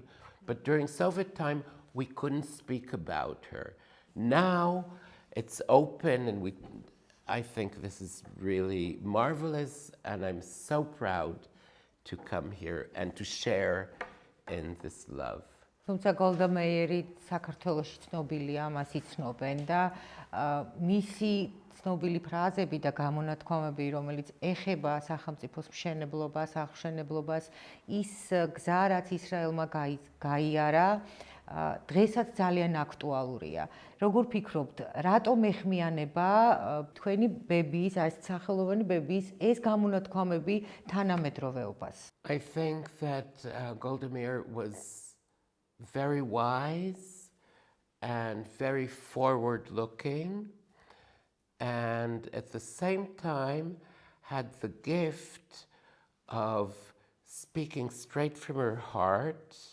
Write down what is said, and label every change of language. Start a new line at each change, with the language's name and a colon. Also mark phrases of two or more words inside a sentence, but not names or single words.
English: But during Soviet time, we couldn't speak about her. Now it's open, and I think this is really marvelous, and I'm so proud to come here and to share in this love.
Georgian: თუმცა გოლდა მეიერი საქართველოში ცნობილია, მას იცნობენ და მისი ცნობილი ფრაზები და გამონათქვამები, რომელიც ეხება სახელმწიფოს მშენებლობას, აღშენებლობას, ის გზა, რაც ისრაელმა გაიარა, დღესაც ძალიან აქტუალურია. როგორ ფიქრობთ, რატომ ეხმიანება თქვენი ბებიის, ეს სახელოვანი ბებიის ეს გამონათქვამები თანამედროვეობას?
English: I think that Golda Meir was very wise and very forward-looking, and at the same time had the gift of speaking straight from her heart